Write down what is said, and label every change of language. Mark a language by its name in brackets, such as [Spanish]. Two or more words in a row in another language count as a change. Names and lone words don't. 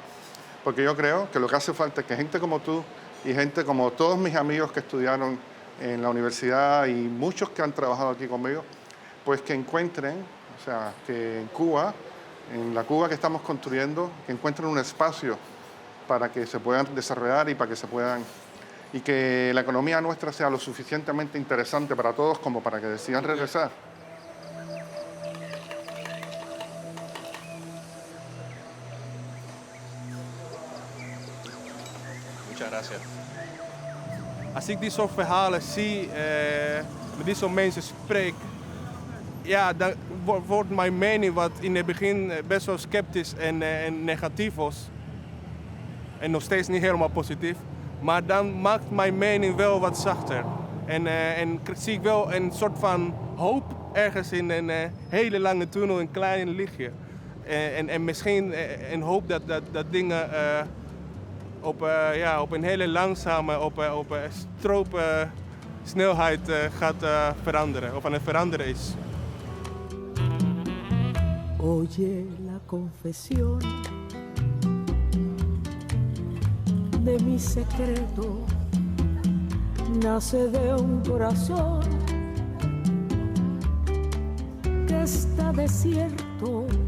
[Spanish] Porque yo creo que lo que hace falta es que gente como tú y gente como todos mis amigos que estudiaron en la universidad y muchos que han trabajado aquí conmigo, pues que encuentren, que en Cuba, en la Cuba que estamos construyendo, que encuentren un espacio para que se puedan desarrollar y para que se puedan... y que la economía nuestra sea lo suficientemente interesante para todos como para que decidan regresar. Muchas gracias. [Dutch] Als ik die soort verhalen zie, met die soort mensen spreek, ja, dan wordt mijn mening wat in het begin best wel sceptisch en negatief was. En nog steeds niet helemaal positief. Maar dan maakt mijn mening wel wat zachter. En zie ik wel een soort van hoop ergens in een hele lange tunnel, een klein lichtje. En misschien een hoop dat dingen op een hele langzame, op stroopsnelheid gaat veranderen. Of aan het veranderen is. [Spanish] Oye la confesión de mi secreto, nace de un corazón que está desierto.